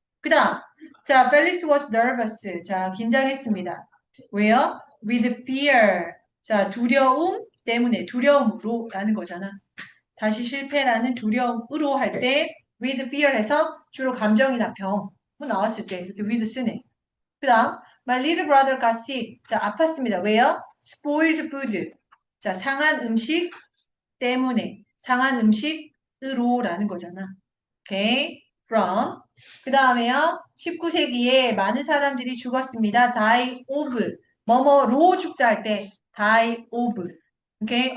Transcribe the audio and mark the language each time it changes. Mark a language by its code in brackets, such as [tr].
[ko] 그 다음. 자, [en] Felix was nervous. [ko] 자, 긴장했습니다. 왜요? [en] With fear. [ko] 자, 두려움 때문에, 두려움으로 라는 거잖아. 다시 실패라는 두려움으로 할 때 with fear 해서 주로 감정이나 병 나왔을 때 이렇게 with 쓰네. 그 다음 [en] my little brother got sick. [ko] 자, 아팠습니다. 왜요? [en] spoiled food. [ko] 자, 상한 음식 때문에 상한 음식으로 라는 거잖아. 오케이. from. 그 다음에요. 19세기에 많은 사람들이 죽었습니다. [en] die of. [ko] 뭐뭐로 죽다 할 때 die of. 오케이.